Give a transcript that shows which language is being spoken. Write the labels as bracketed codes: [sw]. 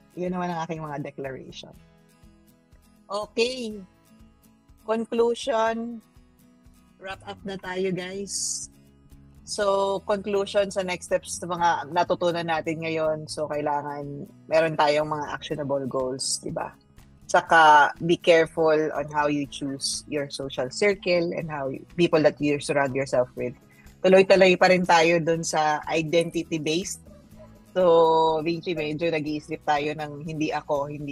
[tl] Yun naman ang aking mga declaration. Okay. Conclusion. Wrap up na tayo, guys. So, conclusion sa next steps sa mga natutunan natin ngayon. So, kailangan meron tayong mga actionable goals, di ba? [en] Saka, be careful on how you choose your social circle and people that you surround yourself with. [tl] Tuloy-tuloy pa rin tayo dun sa identity-based. So, Vinci, medyo nag-iisip tayo ng hindi ako.